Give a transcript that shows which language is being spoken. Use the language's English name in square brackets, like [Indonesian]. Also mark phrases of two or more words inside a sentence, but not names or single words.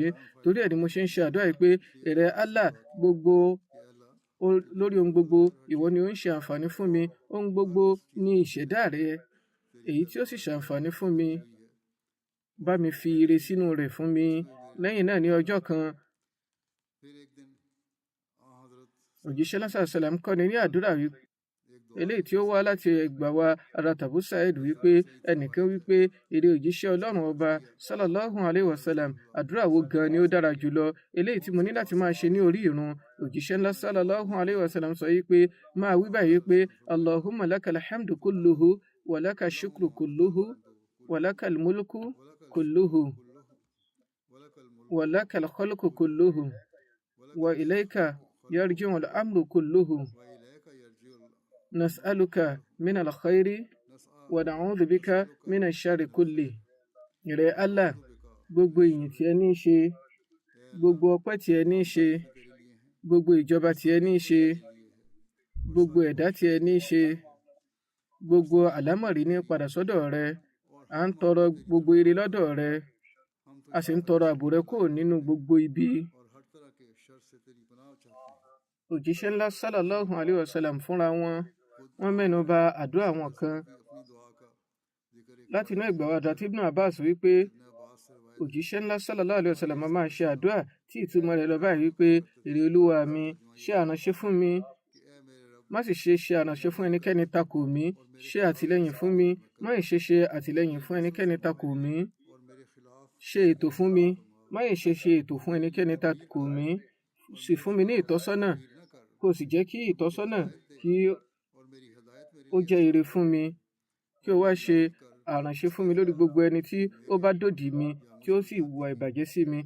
[Yoruba] torí ẹ̀ ni mo ṣe ń ṣe àdúrà yìí pé ìrẹ Allah, lórí ohun gbogbo ìwọ ni ó ń ṣe àǹfààní fún mi. ohun gbogbo ni ìṣẹ̀dá rẹ, èyí tí ó sì ṣàǹfààní fún mi, bá mi fi ire sínú rẹ̀ fún mi. lẹ́yìn náà ní ọjọ́ kan, òjíṣẹ́ [Arabic] صلى الله عليه وسلم [Yoruba] kọ́ni ní àdúrà eléyìí tí ó wá láti ẹgbà wa ara Abu Sa'id wípé ẹnìkan wípé èrè òjíṣẹ́ Ọlọ́run ọba [Arabic] صلى الله عليه وسلم, [Yoruba] àdúrà wo gan ni ó dára jùlọ eléyìí tí mo ní láti máa ṣe ní orí ìrun? òjíṣẹ́ ńlá [Arabic] صلى الله عليه وسلم [Yoruba] sọ wípé máa wí báyìí pé [Arabic] اللهم لك الحمد كله ولك الشكر كله ولك الملك كله ولك الخلق كله وإليك يرجع الأمر كله. نسألك من الخير ونعوذ بك من الشر كله. [Yoruba] ìrẹ́ Allah, gbogbo ìyìn tí ẹ ní í ṣe, gbogbo ọpẹ́ tí ẹ ní í ṣe, gbogbo ìjọba tí ẹ ní í ṣe, gbogbo ẹ̀dá tí ẹ ní í ṣe, gbogbo àlámọ̀rí ní padà sọ́dọ̀ rẹ. à ń tọrọ gbogbo ire lọ́dọ̀ rẹ, a sì ń tọrọ ààbò rẹ kúrò nínú gbogbo ibi. òjíṣẹ́ ńlá [Arabic] صلى الله عليه وسلم [Yoruba] fúnra wọ́n mẹ́nu bà àdúrà wọn kan láti inú ẹgbàá wa dàtí Ibn Abbas wípé òjíṣẹ́ ńlá [Arabic] صلى الله عليه وسلم [Yoruba] máa ṣe àdúrà tí ìtumọ̀ rẹ̀ lọ báyìí wípé èrè Olúwa mi, ṣe àránṣe fún mi, má sì ṣe àránṣe fún ẹnikẹ́ni takò mí, ṣe àtìlẹ́yìn fún mi, má sì ṣe àtìlẹ́yìn fún ẹnikẹ́ni takò mí, ṣe ètò fún mi, má sì ṣe ètò fún ẹnikẹ́ni takò mí, sì fún mi ní ìtọ́sọ́nà, kó sì jẹ́ kí ìtọ́sọ́nà kí ó jẹ́ ire fún mi, kí o wá ṣe àránṣe fún mi lórí gbogbo ẹni tí ó bá dòdì mi, tí ó sì hùwà ìbàjẹ́ sí mi.